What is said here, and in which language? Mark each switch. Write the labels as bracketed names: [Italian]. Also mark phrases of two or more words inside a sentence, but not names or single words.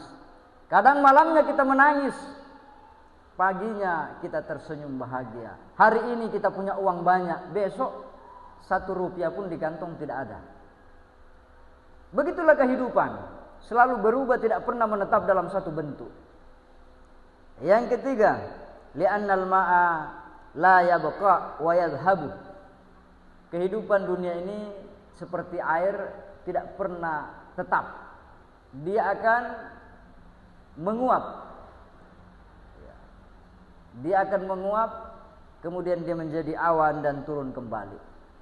[Indonesian] Kadang malamnya kita menangis, paginya kita tersenyum bahagia. Hari ini kita punya uang banyak, besok 1 rupiah pun di kantong tidak ada. Begitulah kehidupan, selalu berubah, tidak pernah menetap dalam satu bentuk. Yang ketiga, [Arabic] لأن الماء لا يبقى ويذهب. [Indonesian] Kehidupan dunia ini seperti air, tidak pernah tetap. Dia akan menguap. Dia akan menguap, kemudian dia menjadi awan dan turun kembali.